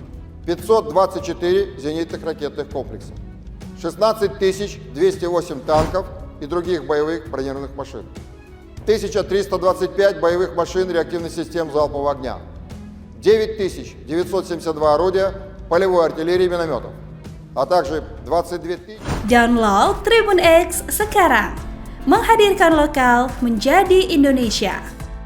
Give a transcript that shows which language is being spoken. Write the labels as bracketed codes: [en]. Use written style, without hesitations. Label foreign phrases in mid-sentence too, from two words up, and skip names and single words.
[ru] 524 зенитных ракетных комплекса, 16 208 танков и других боевых бронированных машин, 1325 боевых машин реактивных систем залпового огня, 9972 орудия полевой артиллерии и минометов, а также 22 000... [id] Download Tribun X sekarang, menghadirkan lokal menjadi Indonesia.